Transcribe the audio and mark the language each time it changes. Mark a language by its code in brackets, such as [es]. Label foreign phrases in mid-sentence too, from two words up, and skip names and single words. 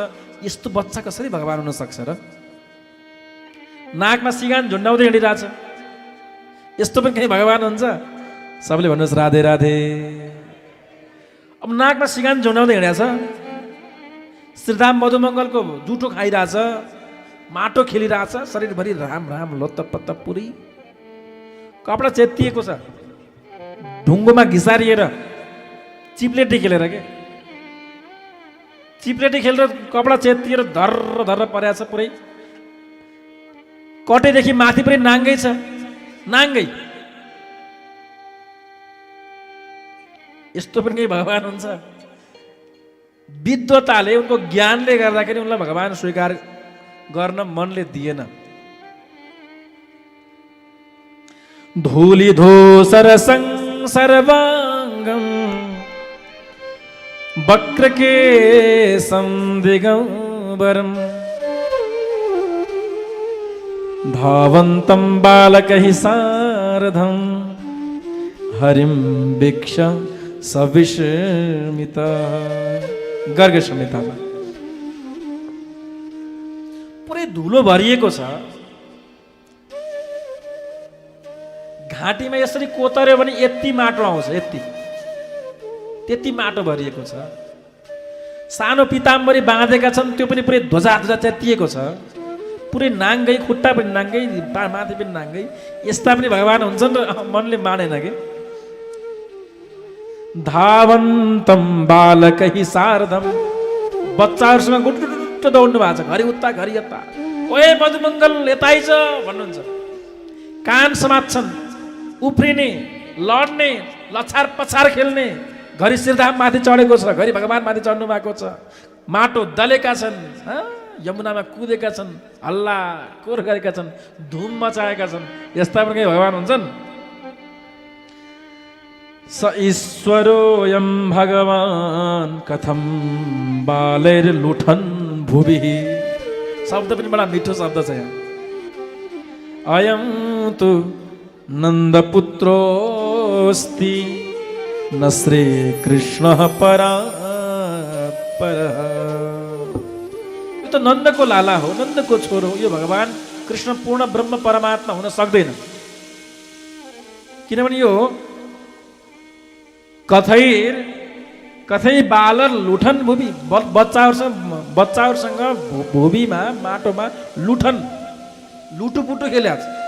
[ne] यस्तो बच्चा कसरी भगवान हुन सक्छ र? नाकमा सिगान झुन्डाउँदै हिँडिरहेछ, यस्तो पनि कहीँ भगवान हुन्छ? सबले भन्नुहोस् राधे राधे। अब नाकमा सिगान झुन्डाउँदै हिँडेछ, श्रीधाम मधुमङ्गलको जुठो खाइरहेछ, माटो खेलिरहेछ, शरीरभरि राम राम लत्तपत्त पुरी, कपडा चेतिएको छ, ढुङ्गोमा घिसारिएर चिप्लेटी खेलेर के, चिप्लेटी खेलेर कपडा चेतिएर धर्र धर्र परेको छ पुरै, कटेदेखि माथि पनि नाङ्गै छ, नाङ्गै। यस्तो पनि केही भगवान हुन्छ? विद्वताले, उनको ज्ञानले गर्दाखेरि उनलाई भगवान स्वीकार गर्न मनले दिएन। [sa] धूलिधूसर सर्वाङ्गं वक्रकेशं दिगम्बरं धावन्तं बालकैः सार्धं हरिं वीक्ष सविस्मितः। [ne] गर्ग संहितामा पुरै धुलो भरिएको छ, घाँटीमा यसरी कोतर्यो भने यति माटो आउँछ, यति त्यति माटो भरिएको छ। सानो पिताम्बरी बाँधेका छन्, त्यो पनि पुरै ध्वजा ध्वजा च्यातिएको छ, पुरै नाङ्गै, खुट्टा पनि नाङ्गै, माथि पनि नाङ्गै। यस्ता पनि भगवान हुन्छन् र मनले मानेन कि। [sa] धावन्तं बालकैः सार्धं, [ne] बच्चाहरूसँग गुटुटुट दौड्नु भएको छ, घरि उता घरि यता, ओए मधुमङ्गल यतै छ भन्नुहुन्छ। कान समात्छन्, उफ्रिने, लड्ने, लछार पछार खेल्ने, घरि श्रीधाम माथि चढेको छ, घरि भगवान माथि चढ्नु भएको छ, माटो दलेका छन्, यमुनामा कुदेका छन्, हल्ला कोर गरेका छन्, धुम मचाएका छन्। यस्ता पनि भगवान हुन्छन्? [sa] स ईश्वरोऽयं भगवान् कथं बालैर्लुठन् भुवि। [ne] शब्द पनि बडा मिठो शब्द छ यहाँ। [sa] अयं तु नन्दपुत्रोऽस्ति न श्रीकृष्णः परात्परः। [ne] यो त नन्दको लाला हो, नन्दको छोरो, यो भगवान कृष्ण पूर्ण ब्रह्म परमात्मा हुन सक्दैन। किनभने यो [sa] कथै बालर लुठन भूमि, [ne] बच्चाहरूसँग भूमिमा, माटोमा लुठन, लुटुपुटु खेल्याछ।